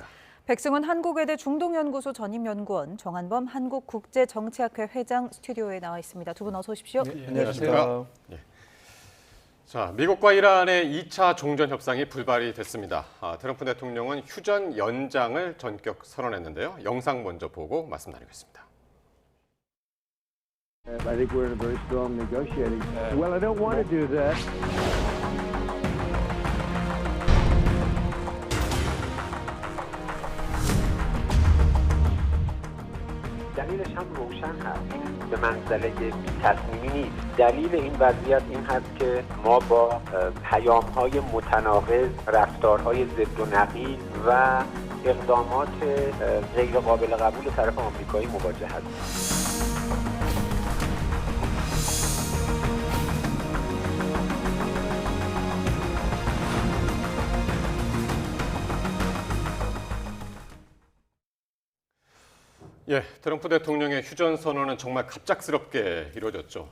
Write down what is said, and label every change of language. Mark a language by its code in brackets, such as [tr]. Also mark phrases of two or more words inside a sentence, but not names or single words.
[ko] 백승훈 한국외대 중동연구소 전임연구원, 정한범 한국국제정치학회 회장 스튜디오에 나와 있습니다. 두 분 어서 오십시오. 네, 안녕하십니까. 예. 자, 미국과 이란의 2차 종전 협상이 불발이 됐습니다. 트럼프 대통령은 휴전 연장을 전격 선언했는데요. 영상 먼저 보고 말씀 나누겠습니다. [en] I think we're in a very strong negotiating. Well, I don't want to do that. [fa] دلیلش هم روشن هست. به منزله تصمیمی نیست. دلیل این وضعیت این هست که ما با پیام‌های متناقض، رفتارهای ضد و نقیض و اقدامات غیر قابل قبول طرف آمریکایی مواجه هستیم. [ko] 예, 트럼프 대통령의 휴전 선언은 정말 갑작스럽게 이루어졌죠.